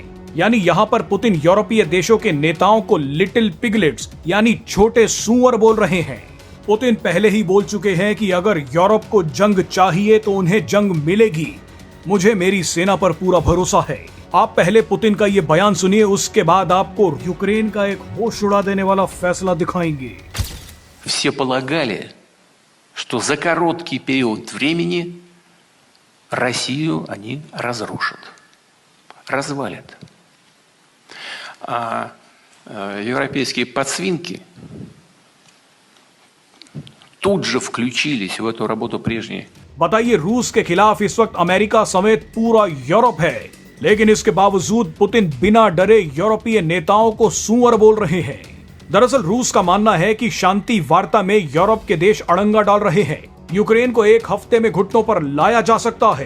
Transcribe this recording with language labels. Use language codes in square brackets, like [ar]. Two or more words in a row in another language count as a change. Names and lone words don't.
[hi] यानी यहाँ पर पुतिन यूरोपीय देशों के नेताओं को [en] little piglets [hi] यानी छोटे सुअर बोल रहे हैं। पुतिन पहले ही बोल चुके हैं कि अगर यूरोप को जंग चाहिए तो उन्हें जंग मिलेगी। मुझे मेरी सेना पर पूरा भरोसा है। आप पहले पुतिन का ये बयान सुनिए, उसके बाद आपको यूक्रेन का एक होश उड़ा देने वाला फैसला दिखाएंगे। [ru] Все полагали, что за короткий период времени Россию они разрушат, развалят. А европейские подсвинки тут же включились в эту работу прежние. [hi] बताइए, रूस के खिलाफ इस वक्त अमेरिका समेत पूरा यूरोप है, लेकिन इसके बावजूद पुतिन बिना डरे यूरोपीय नेताओं को सूअर बोल रहे हैं। दरअसल रूस का मानना है कि शांति वार्ता में यूरोप के देश अड़ंगा डाल रहे हैं। यूक्रेन को एक हफ्ते में घुटनों पर लाया जा सकता है।